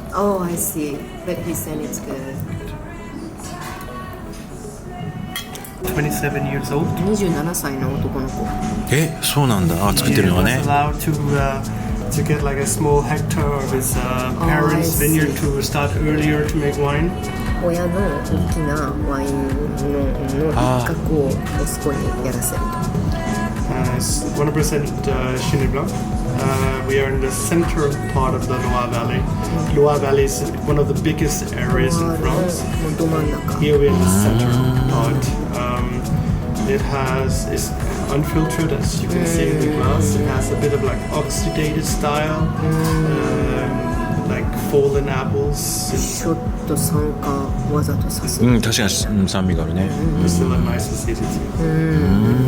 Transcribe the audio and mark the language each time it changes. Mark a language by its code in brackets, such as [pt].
[en] Oh, I see. But he said it's good. 27 years old. [ja] 27歳の男の子。そうなんだ。作ってるのはね。 [en] He was allowed to get like a small hectare of his parents' vineyard to start earlier to make wine. [ja] 親の大きなワインの一角を息子にやらせると。 [en] 100% Chenin Blanc. We are in the center part of the Loire Valley. Loire Valley is one of the biggest areas in France. Here we're in the center part. It's unfiltered, as you can see in the glass. It has a bit of like oxidated style, like fallen apples. [ja] ちょっと酸化わざとさせる。確かに酸味があるね。 [en] It's still a nice acidity.